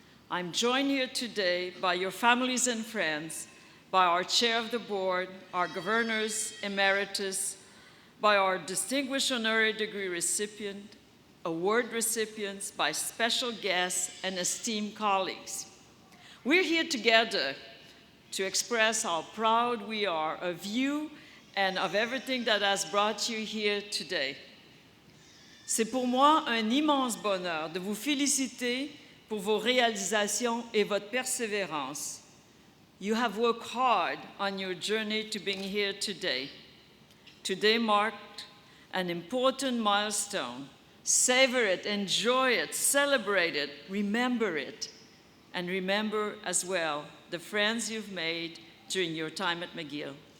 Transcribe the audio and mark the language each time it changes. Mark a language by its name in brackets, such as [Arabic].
[English] I'm joined here today by your families and friends, by our chair of the board, our governors emeritus, by our distinguished honorary degree recipient, award recipients, by special guests and esteemed colleagues. We're here together to express how proud we are of you and of everything that has brought you here today. [French] C'est pour moi un immense bonheur de vous féliciter pour vos réalisations et votre persévérance. [English] You have worked hard on your journey to being here today. Today marked an important milestone. Savor it, enjoy it, celebrate it, remember it, and remember as well the friends you've made during your time at McGill.